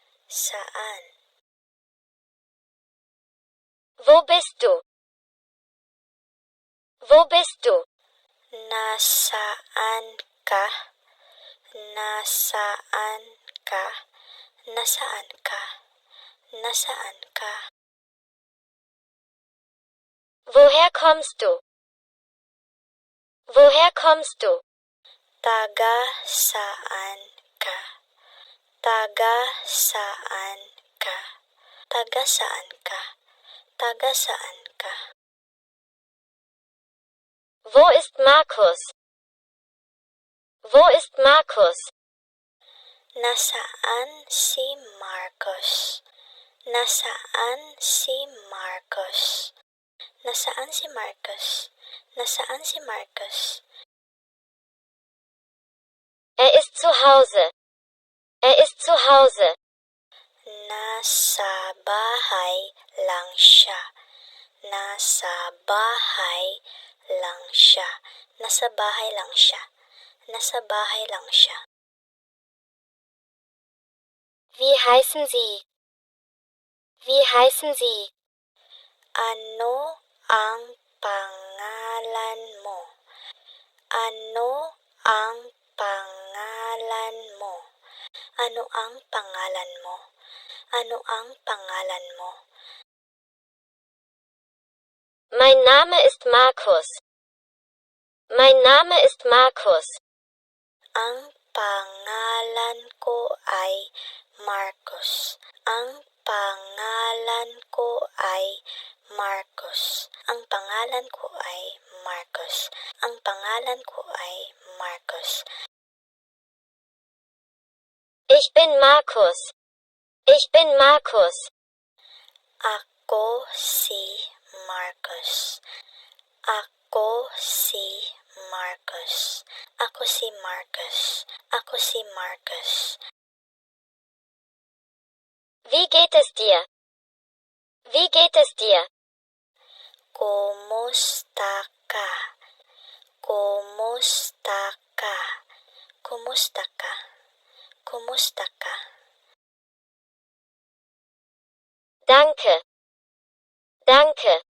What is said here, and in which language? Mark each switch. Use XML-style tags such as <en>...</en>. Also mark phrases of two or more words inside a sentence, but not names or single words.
<tl>Saan?</tl> <de>Wo bist du? Wo bist du?</de> <tl>Nasaan ka? Nasaan ka? Nasaan ka? Nasaan ka?</tl> <de>Woher kommst du? Woher kommst du?</de> <tl>Taga saan ka? Taga saan ka? Taga saan ka? Taga saan ka?</tl> <de>Wo ist Markus? Wo ist Markus?</de> <tl>Nasaan si Marcos? Nasaan si Marcos? Nasaan si Marcos? Nasaan si Marcos?</tl> <de>Er ist zu Hause. Er ist zu Hause.</de> <tl>Nasa bahay lang siya. Nasa bahay lang siya. Nasa bahay lang siya. Nasa bahay lang siya.</tl> <de>Wie heißen Sie? Wie heißen Sie?</de> <tl>Ano ang pangalan mo? Ano ang pangalan mo? Ano ang pangalan mo? Ano ang pangalan mo?</tl> <de>Mein Name ist Markus. Mein Name ist Markus.</de> <tl>Ang pangalan ko ay Marcos. Ang pangalan ko ay Marcos. Ang pangalan ko ay Marcos. Ang pangalan ko ay Marcos.</tl> <de>Ich bin Markus. Ich bin Markus.</de> <tl>Ako si Marcos. Ako si Marcos. Ako si Marcos. Ako si Marcos.</tl> <de>Wie geht es dir? Wie geht es dir?</de> <tl>Kumusta ka? Kumusta ka? Kumusta ka? Kumusta ka?</tl> <de>Danke. Danke.</de>